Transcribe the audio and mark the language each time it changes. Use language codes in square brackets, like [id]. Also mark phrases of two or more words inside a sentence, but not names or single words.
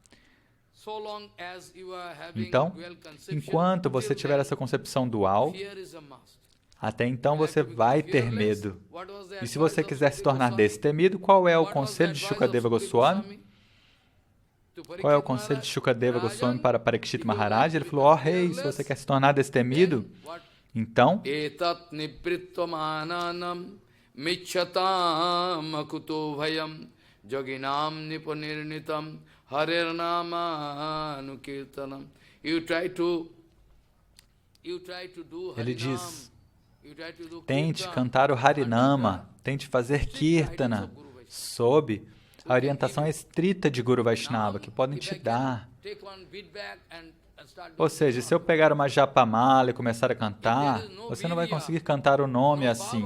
[pt] Então, enquanto você tiver essa concepção dual, até então você vai ter medo. E se você quiser se tornar destemido, qual é o conselho de Shukadeva Goswami? Qual é o conselho de Shukadeva Goswami para Parikshit Maharaj? Ele falou, rei, se você quer se tornar destemido, então, [sa] एतत् निप्रित्वमानानम् मिच्यताम् अकुतो भयम् जोगिनाम् निपुनिर्णितम् हरिर्नाम अनुकीर्तनम्. [pt] Ele diz, tente cantar o Harinama, tente fazer Kirtana, sob a orientação estrita de Guru Vaishnava, que podem te dar. Ou seja, se eu pegar uma japamala e começar a cantar, você não vai conseguir cantar o nome assim.